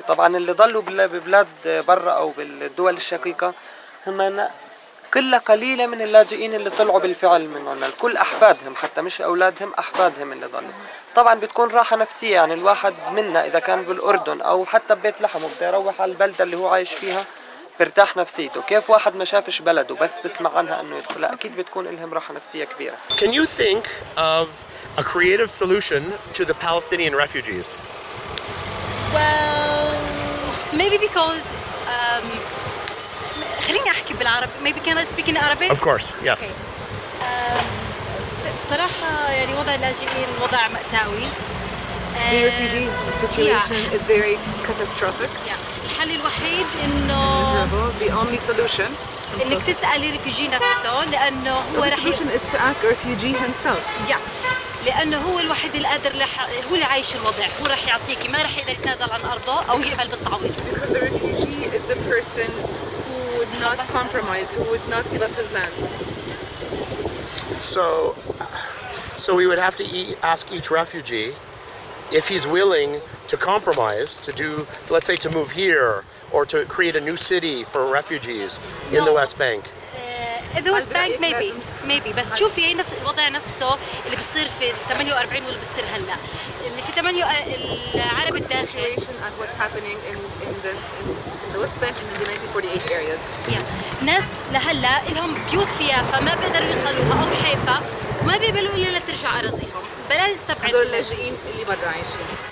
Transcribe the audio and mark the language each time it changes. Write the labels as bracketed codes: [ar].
[ar] طبعا اللي ضلوا ببلاد برا أو بالدول الشقيقة هم كلها قليلة من اللاجئين اللي طلعوا بالفعل من عنا، الكل أحفادهم، حتى مش أولادهم أحفادهم اللي ضلوا. طبعا بتكون راحة نفسية، يعني الواحد منا إذا كان بالأردن أو حتى ببيت لحمه بده يروح على البلدة اللي هو عايش فيها برتاح نفسيته. كيف واحد ما شافش بلده بس بسمع عنها انه يدخلها، اكيد بتكون لهم راحه نفسيه كبيره. [en] Can you think of a creative solution to the Palestinian refugees? Well, maybe because [ar] خليني احكي بالعربي. [en] Maybe can I speak in Arabic? Of course, yes. Okay. [ar] بصراحة يعني وضع اللاجئين وضع مأساوي. [en] The refugee situation is very catastrophic. [ar] الحل الوحيد إنه [en] The only solution [ar] إنك تسأل الريفيجي نفسه، لأنه هو [en] the [ar] رح [en] solution is to ask a refugee himself. [ar] لأنه هو الوحيد القادر هو اللي عايش الوضع، هو رح يعطيكي، ما رح يقدر يتنازل عن أرضه أو يقبل بالتعويض. [en] Because the refugee is the person who would not compromise, who would not give up his land. So we would have to ask each refugee if he's willing to compromise, to do, let's say, to move here or to create a new city for refugees in the West Bank. The West Bank maybe [ar] بس شوفي نفس الوضع نفسه اللي بيصير في 48 واللي بيصير هلا، اللي في 8 العرب الداخل [en] at what's happening in the West Bank and in the 1948 areas. [ar] ناس لهلا لهم بيوت فيها فما بيقدروا يوصلوها او حيفا وما بيقبلوا الا لترجع اراضيهم. بلا نستبعد هذول اللاجئين اللي برا عايشين.